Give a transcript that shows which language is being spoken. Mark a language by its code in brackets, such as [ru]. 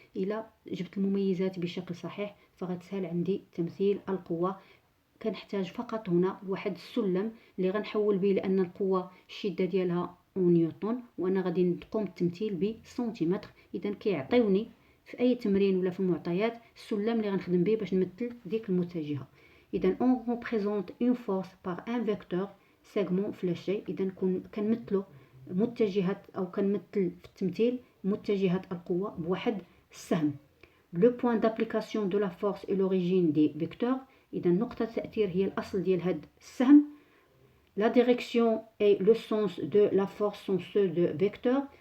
[ar] إلى جبت المميزات بشكل صحيح فغتسهل عندي تمثيل القوة. كنحتاج فقط هنا واحد السلم اللي غنحول به، لأن القوة الشدة ديالها نيوتن وأنا غادي نقوم بالتمثيل بسنتيمتر. إذا كيعطيوني في أي تمرين ولا في المعطيات السلم اللي غنخدم به باش نمثل ديك المتجهة. إذا [fr] on représente une force par un vecteur segment fléché. [ar] إذا كنمثلو متجهة أو كنمثل في التمثيل متجهة القوة بواحد السهم. [fr] le point d'application de la force est l'origine des vecteurs. [ar] إذا نقطة التأثير هي الأصل ديال هاد السهم. [fr] la direction et le sens de la force sont ceux de vecteurs.